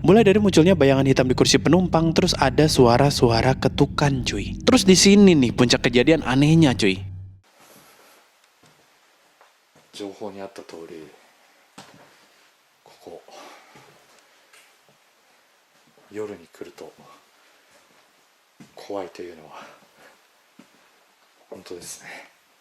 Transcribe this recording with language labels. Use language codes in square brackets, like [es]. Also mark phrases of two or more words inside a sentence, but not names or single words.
[id] Mulai dari munculnya bayangan hitam di kursi penumpang, terus ada suara-suara ketukan cuy. Terus di sini nih puncak kejadian anehnya cuy. [ja] 情報にあった通りここ夜に来ると怖いというのは本当ですね。